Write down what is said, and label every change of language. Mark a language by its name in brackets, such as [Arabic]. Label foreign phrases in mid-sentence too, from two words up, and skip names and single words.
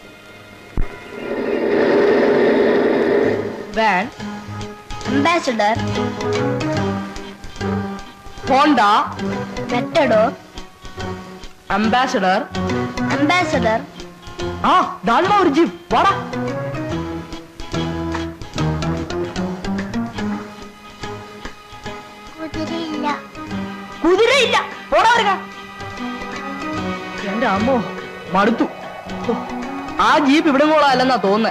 [Tamil] வேன் அம்பாசடர் ஹோண்டா மெட்டடோர் அம்பாசடர் அம்பாசடர் தான்மா ஒரு ஜீப். வாடா. [Malayalam] കുതിര ഇല്ല. പോടാ വരുക. എന്റെ അമ്മോ മടുത്തു. ആ ജീപ്പ് ഇവിടെ പോളല്ലെന്നാ തോന്നുന്നേ.